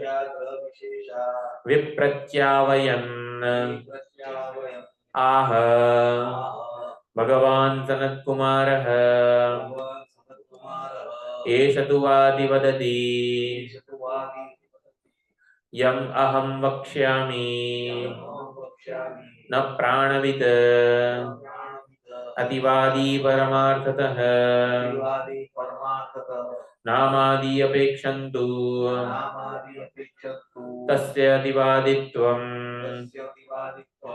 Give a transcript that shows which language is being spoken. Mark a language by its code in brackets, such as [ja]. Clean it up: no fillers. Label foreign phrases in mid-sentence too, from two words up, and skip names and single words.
[sa] વિપ્રત્યાવયન આહ ભગવાન સનત્કુમારઃ એષ તુ વાદિ વદતિ યમ અહમ વક્ષ્યામિ वक्ष्यामि न प्राणवित् प्राणविद अतिवादी परमार्थतः अतिवादी परमार्थतः नामादि अपेक्षन्तु नामादि अपेक्षन्तु तस्य अतिवादित्वम् तस्य अतिवादित्वं